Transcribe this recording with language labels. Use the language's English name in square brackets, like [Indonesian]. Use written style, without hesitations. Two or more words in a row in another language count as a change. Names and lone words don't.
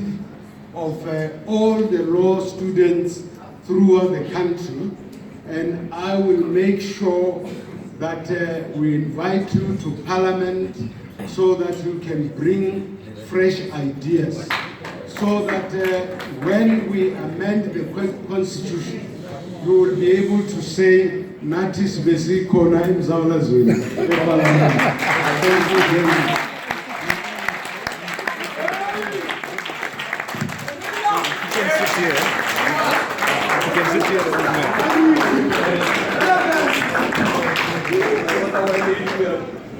[English] of all the law students throughout the country, and I will make sure that we invite you to Parliament so that you can bring fresh ideas, so that when we amend the Constitution, you will be able to say, Natis Besiko na imzaula zwini. Thank you very much. You can sit here. You can sit here.